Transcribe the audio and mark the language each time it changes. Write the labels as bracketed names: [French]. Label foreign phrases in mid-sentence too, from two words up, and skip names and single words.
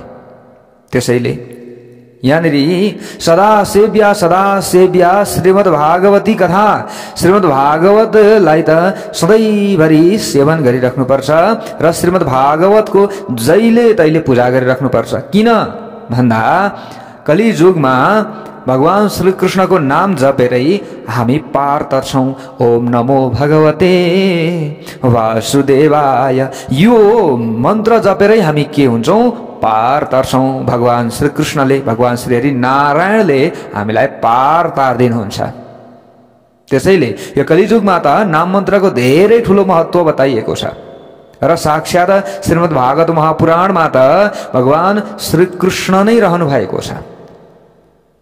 [Nepali] त्यसैले यहाँनिर [Sanskrit] सदा सेव्या श्रीमद्भागवती कथा, [Nepali] श्रीमद्भागवतलाई त सधैँभरि सेवन गरिराख्नुपर्छ र श्रीमद्भागवतको जहिले तैले पूजा गरिराख्नुपर्छ। किन भन्दा कलियुगमा भगवान श्री कृष्णको नाम जपेरै हामी पार तर्छौँ। [Sanskrit] ओम नमो भगवते वासुदेवाय, [Nepali] यो मन्त्र जपेरै हामी के हुन्छौँ? पार तर्छौँ। भगवान श्री कृष्णले, भगवान श्री हरि नारायणले हामीलाई पार तार्दिनुहुन्छ। त्यसैले यो कलियुगमा त नाम मन्त्रको धेरै ठुलो महत्त्व बताइएको छ र साक्षात श्रीमद्भागवत महापुराणमा त भगवान श्री कृष्ण नै रहनु भएको छ।